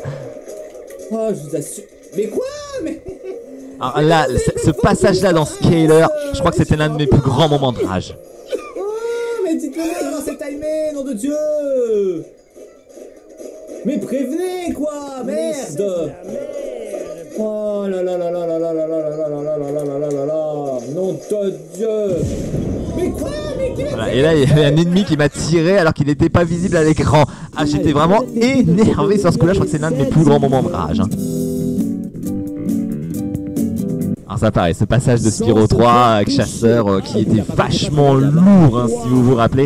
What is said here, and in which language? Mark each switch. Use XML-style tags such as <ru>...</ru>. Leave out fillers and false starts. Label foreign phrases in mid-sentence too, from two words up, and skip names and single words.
<fr>Oh, je vous assure. Mais quoi? Mais... Alors là, ce passage là dans Scaler, je crois que c'était l'un de mes plus grands moments de rage. Oh, mais dites-le comment c'est timé, nom de Dieu. Mais prévenez, quoi. Merde. Oh là là là là là là là là là là là là là là là là là. Nom de Dieu. Mais quoi? Mais qu'est-ce Voilà, et là il y avait un ennemi qui m'a tiré alors qu'il n'était pas visible à l'écran. Ah, j'étais vraiment énervé sur ce coup-là, je crois que c'est l'un de mes plus grands moments de rage. Hein. Alors ça pareil, ce passage de Spyro 3 avec Chasseur qui était vachement lourd, hein, si vous vous rappelez.</fr>